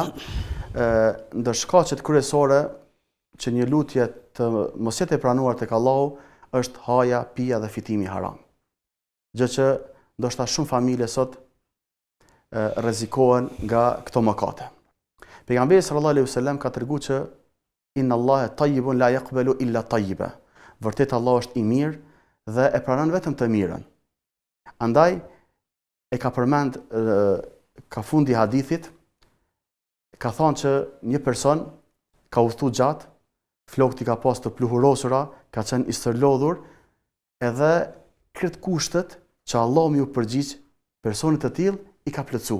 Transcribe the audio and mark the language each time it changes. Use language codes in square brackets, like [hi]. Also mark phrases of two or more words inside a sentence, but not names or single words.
[sq] Ndër shkaqet kryesore që një lutje të mos jetë e pranuar tek Allahu është haja, pija dhe fitimi haram. Gjë që ndoshta shumë familje sot rrezikohen nga këto mëkate. Pejgamberi [ar] صلى الله عليه وسلم [sq] ka treguar që [ar] إن الله طيب لا يقبل إلا طيبا. [sq] Vërtet Allah është i mirë dhe e pranon vetëm të mirën. Andaj e ka përmend ka fundi hadithit, ka thënë që një person ka udhëtuar gjatë, flokët i ka pas të pluhurosura, ka qenë i stërlodhur, edhe këtë kushtet që Allah më ju përgjigj personit të tillë i ka plotësuar.